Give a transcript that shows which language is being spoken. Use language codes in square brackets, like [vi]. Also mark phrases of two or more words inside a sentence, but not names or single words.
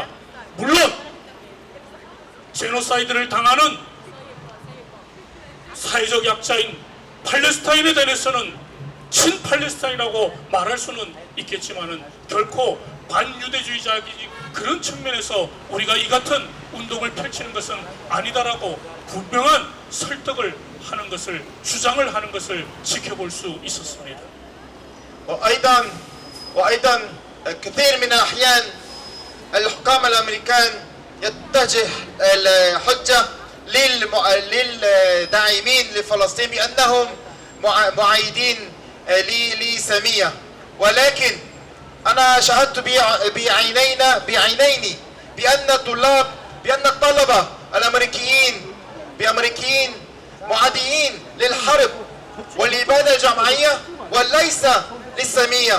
[ko] 물론 제노사이드를 당하는 사회적 약자인 팔레스타인에 대해서는 친팔레스타인이라고 말할 수는 있겠지만은 결코 반유대주의자의 그런 측면에서 우리가 이 같은 운동을 펼치는 것은 아니다라고 분명한 설득을 하는 것을 주장을 하는 것을 지켜볼 수 있었습니다. [ar] وأيضا كثير من الأحيان الحكام الأمريكان يتجه الحجة للداعمين لفلسطين بأنهم معايدين لسامية، ولكن أنا شاهدت بعينيني بأن الطلبة الأمريكيين معادين للحرب والإبادة الجماعية وليس للسامية.